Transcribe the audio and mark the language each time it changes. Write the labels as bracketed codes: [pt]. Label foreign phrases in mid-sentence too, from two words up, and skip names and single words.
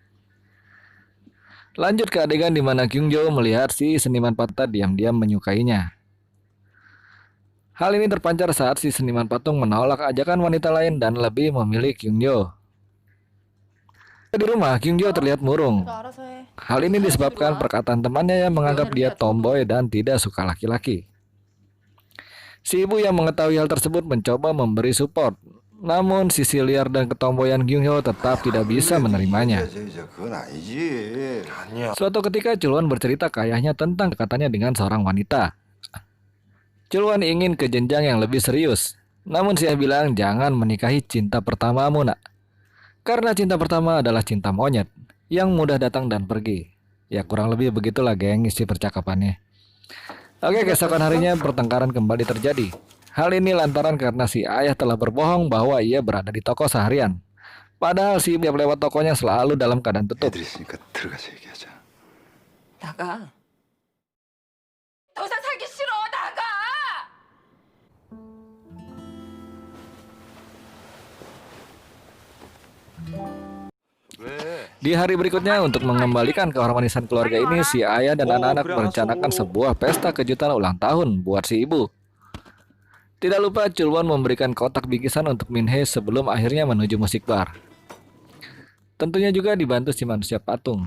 [id] Lanjut ke adegan di mana Kyungjo melihat si seniman pata diam-diam menyukainya. Hal ini terpancar saat si seniman patung menolak ajakan wanita lain dan lebih memilih Kyungjo. Di rumah, Kyungjo terlihat murung. [ko] 너 알아서 해. [id] Hal ini disebabkan perkataan temannya yang menganggap dia tomboy dan tidak suka laki-laki. Si ibu yang mengetahui hal tersebut mencoba memberi support. Namun sisi liar dan ketomboyan Kyungjo tetap tidak bisa menerimanya. [ko] 그건 아니지. 아니야. [id] Suatu ketika Chulwon bercerita ke ayahnya tentang dekatannya dengan seorang wanita. Chulwon ingin ke jenjang yang lebih serius. Namun si ayah bilang jangan menikahi cinta pertamamu nak. Karena cinta pertama adalah cinta monyet yang mudah datang dan pergi. Ya kurang lebih begitulah geng isi percakapannya. Oke, keesokan harinya pertengkaran kembali terjadi. Hal ini lantaran karena si ayah telah berbohong bahwa ia berada di toko seharian. Padahal si ibu yang lewat tokonya selalu dalam keadaan tutup. [ko] 애들 있으니까 들어가서 얘기하자. 나가. 더 이상 살기 싫어. 나가. 왜? [id] Di hari berikutnya untuk mengembalikan keharmonisan keluarga ini, si ayah dan anak-anak merencanakan sebuah pesta kejutan ulang tahun buat si ibu. Tidak lupa Chulwon memberikan kotak bingkisan untuk Minhee sebelum akhirnya menuju musik bar. Tentunya juga dibantu si manusia patung.